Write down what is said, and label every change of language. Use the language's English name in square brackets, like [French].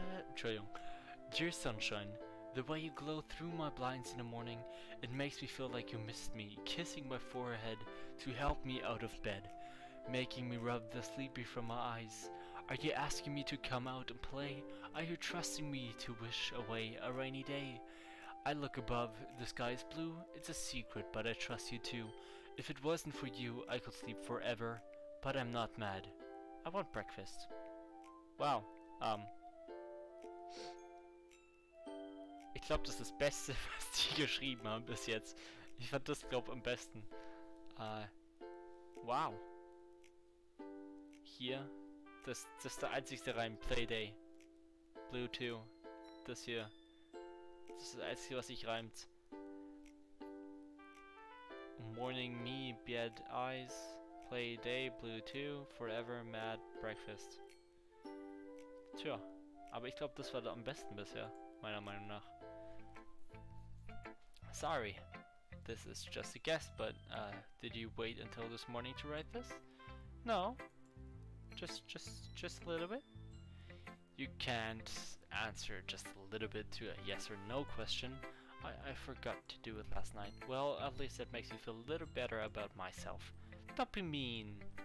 [German] Entschuldigung. [English] Dear sunshine, the way you glow through my blinds in the morning, it makes me feel like you missed me, kissing my forehead to help me out of bed, making me rub the sleepy from my eyes. Are you asking me to come out and play? Are you trusting me to wish away a rainy day? I look above, the sky is blue, it's a secret, but I trust you too. If it wasn't for you, I could sleep forever, but I'm not mad. I want breakfast. [German] Wow, ich glaube, das ist das Beste, was die geschrieben haben bis jetzt. Ich fand das, glaube ich, am besten. Wow. Hier, das ist der einzigste Reim. Playday. Blue 2. Das hier. Das ist das Einzige, was sich reimt. [English] Morning me, bad eyes. Play day, blue 2. Forever mad, breakfast. [German] Tja, aber ich glaube, das war am besten bisher, meiner Meinung nach. [English] Sorry, this is just a guess, but did you wait until this morning to write this? No, just a little bit. You can't answer just a little bit to a yes or no question. I forgot to do it last night. Well, at least it makes me feel a little better about myself. Don't be mean.